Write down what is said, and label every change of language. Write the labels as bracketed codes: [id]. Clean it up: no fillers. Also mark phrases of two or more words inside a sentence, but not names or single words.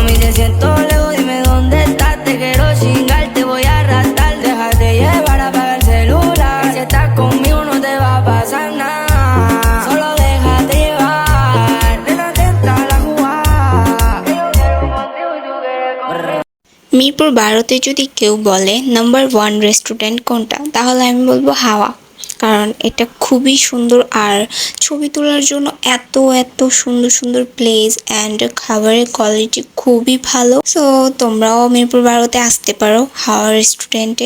[es] siento lejos, dime dónde estás. Te quiero chingar, te voy a arrastrar. Déjate llevar, apaga el celular. Si estás conmigo no te va a pasar nada. Solo déjate llevar. Nena, te entra la jugada. Que yo quiero contigo y tú quieres conmigo. [bn] মিরপুর 12তে যদি কেউ বলে নাম্বার 1 রেস্টুরেন্ট কোনটা, তাহলে আমি বলবো হাওয়া। কারণ এটা খুবই সুন্দর আর ছবি তোলার জন্য এত এত সুন্দর সুন্দর [en] place and [bn] খাবারের কোয়ালিটি খুবই ভালো। সো তোমরাও মিরপুর 12তে আসতে পারো হাওয়া রেস্টুরেন্টে।